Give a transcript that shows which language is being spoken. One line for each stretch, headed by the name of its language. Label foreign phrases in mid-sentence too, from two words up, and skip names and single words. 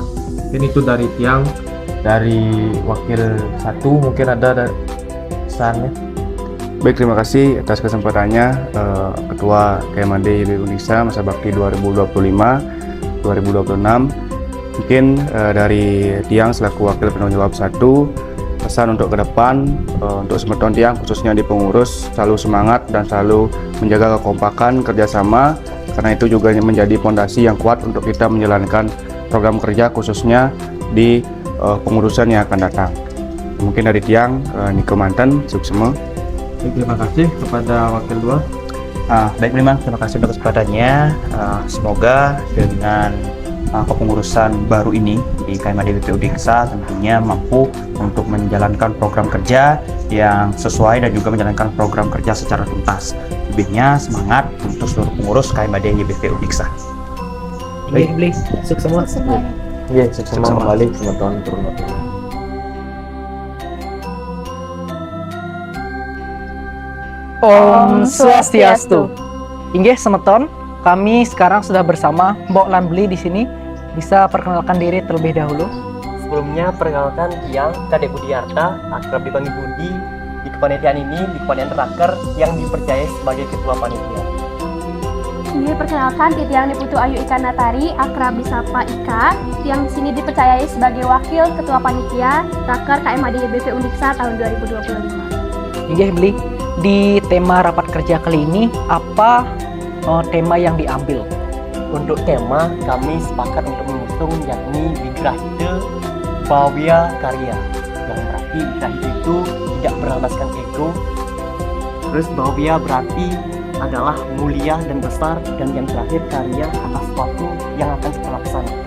Indonesian: Mungkin itu dari tiang, dari wakil 1 mungkin ada pesannya. Baik, terima kasih atas kesempatannya Ketua KMAD YBP Uniksa masa bakti 2025-2026. Mungkin dari tiang selaku wakil penanggung jawab 1, pesan untuk ke depan untuk semeton tiang khususnya di pengurus selalu semangat dan selalu menjaga kekompakan kerjasama, karena itu juga menjadi fondasi yang kuat untuk kita menjalankan program kerja khususnya di pengurusan yang akan datang. Mungkin dari tiang Niko Mantan, suksema. Terima kasih kepada wakil 2. Baik, terima kasih untuk kesempatannya. Semoga dengan kepengurusan baru ini di KMAD YBP Uniksa tentunya mampu untuk menjalankan program kerja yang sesuai dan juga menjalankan program kerja secara tuntas. Lebihnya semangat untuk seluruh pengurus KMAD YBP Uniksa. Bli, sukses semua. Iya, sukses kembali semeton turun.
Balinese: Om Swastiastu. Inggih semeton,
Indonesian: kami sekarang sudah bersama
Balinese: Mbok lan Bli
Indonesian: di sini. Bisa perkenalkan diri terlebih dahulu. Sebelumnya perkenalkan tiang Kadek Budiarta, akrab dipanggil Budi, di kepanitiaan ini, di kepanitiaan raker yang dipercaya sebagai ketua panitia. Ini perkenalkan Tiang Niputu Ayu Ika Natari, akrab disapa Ika, yang sini dipercayai sebagai wakil ketua panitia raker KMAD YBP Uniksa tahun 2025.
Balinese: Inggih Bli,
Indonesian: di tema rapat kerja kali ini apa tema yang diambil? Untuk tema kami sepakat untuk mengusung yakni Vigrahita Bhavya Karya, yang berarti Vigrahita itu tidak berlandaskan ego. Terus Bhavya berarti adalah mulia dan besar, dan yang terakhir karya atas sesuatu yang akan kita laksanakan.